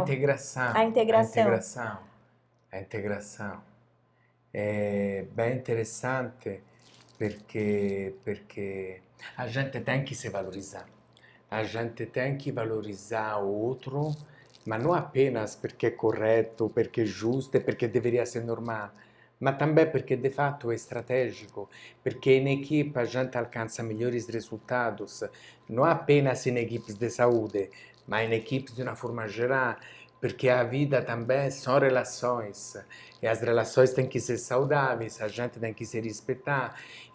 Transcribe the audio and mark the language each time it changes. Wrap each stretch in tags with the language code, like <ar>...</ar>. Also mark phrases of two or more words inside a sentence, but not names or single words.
<pt>A integração. A integração. A integração. A integração. É bem interessante porque a gente tem que se valorizar. A gente tem que valorizar o outro, mas não apenas</pt> <it>perché è corretto, perché è giusto e perché</it> <pt>deveria ser normal, ma também porque de fato é estratégico, porque em equipe a gente alcança melhores resultados, não apenas em equipes de saúde, mas em equipes de uma forma geral, porque a vida também são relações, e as relações têm que ser saudáveis, a gente tem que se respeitar, e</pt>